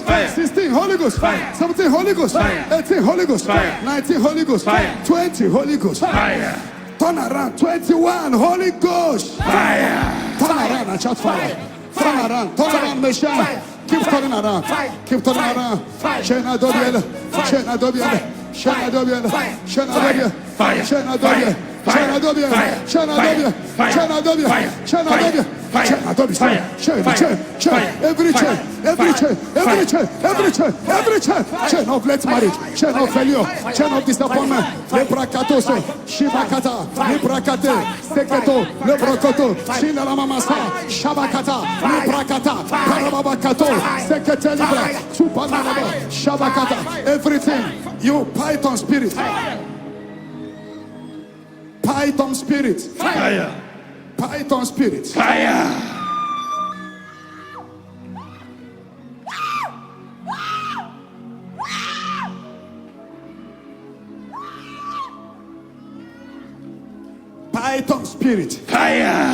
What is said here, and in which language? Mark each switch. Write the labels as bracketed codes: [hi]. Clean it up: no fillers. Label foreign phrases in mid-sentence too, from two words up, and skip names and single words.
[en] 16, Holy Ghost. 17, Holy Ghost. 18, Holy Ghost. 19, Holy Ghost. 20, Holy Ghost. Turn around. 21, Holy Ghost. Turn around and shout fire. Turn around, Messiah. Keep turning around. Keep turning around. Shena Dobiela. Shena Dobiela. Shena Dobiela. Shena Dobiela. Shena Dobiela. Shena Dobiela. Shena Dobiela. Shena Dobiela. Shena Dobiela. Shena Dobiela. Every chain, every chain, every chain, every chain, every chain. Chain of late marriage, chain of failure, chain of disappointment. Lebrakatoso, Shibakata, Librakate, Seketo, Lebrokoto, Shinalamamasa, Shabakata, Librakata, Parababakato, Sekete Libra, Supanaba, Shabakata, everything. You python spirit. Python spirit. Fire. Python spirit. Fire. Python spirit. Fire.